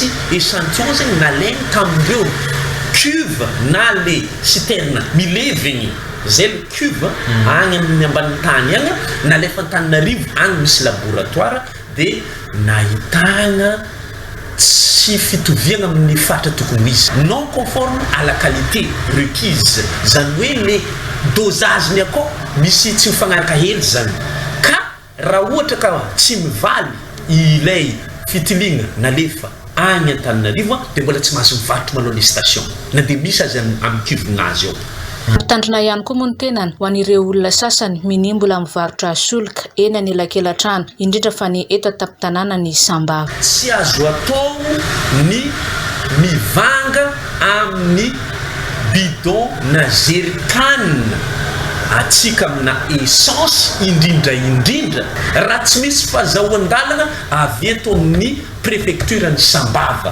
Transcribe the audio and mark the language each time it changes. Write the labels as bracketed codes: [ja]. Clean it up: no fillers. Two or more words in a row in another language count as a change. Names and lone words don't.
[mg] échantillon zegny nalainy tamin'ireo cuve na [fr] le citerne [mg] milevigny zay [fr] le cuve [mg] agny amin'ny ambany tany agny nalefa Antananarivo agny misy laboratoire de nahitana tsy fitoviana amin'ny fatra tokony misy [fr] non conforme à la qualité requise [mg] zany hoe [fr] le dosage [mg] ny akao misy tsy mifagnaraka hely zany ka raha ohatra ka tsy mivaly ilay fitiligna nalefa agny Antananarivo dia mbola tsy mahazo mivarotra manao [fr] les stations [mg] na dia misy azy amin'ny cuvinazy ao. Tandrina ihany koa moa ny tenany ho an'ireo olona sasany minimbola mivarotra solika eny anelakelan-trano indrindra fa ny eto an-tampon-tanàna ny Sambava. Tsy azo atao ny mivanga amin'ny bidon na jerrycan atsika amina essence indrindra raha tsy misy fahazahoan-dalana avy eto amin'ny préfecture ny Sambava.